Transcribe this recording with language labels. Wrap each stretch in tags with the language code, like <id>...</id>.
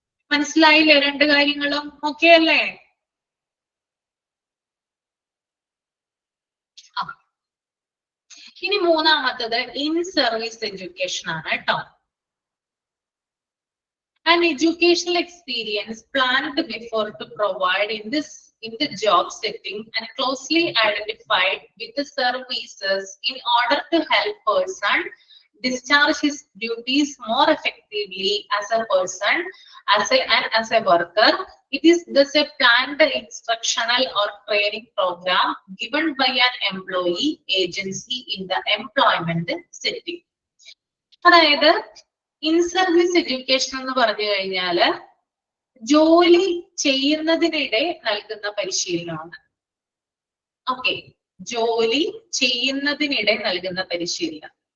<ml>മനസ്സിലായില്ലേ രണ്ട് കാര്യങ്ങളും? ഓക്കെ അല്ലേ? ഇനി മൂന്നാമത്തത് ഇൻ സർവീസ് എഡ്യൂക്കേഷൻ ആണ് കേട്ടോ.</ml> <en>An educational experience planned before to provide in the job setting and closely identified with the services in order to help person discharge his duties more effectively as a person and as a worker. It is thus a planned instructional or training program given by an employee agency in the employment setting.</en> <ml>അതായത് in service education എന്ന് പറഞ്ഞു കഴിഞ്ഞാല് ജോലി ചെയ്യുന്നതിനിടെ നൽകുന്ന പരിശീലനമാണ്. Okay, ജോലി ചെയ്യുന്നതിനിടെ നൽകുന്ന പരിശീലനം.</ml>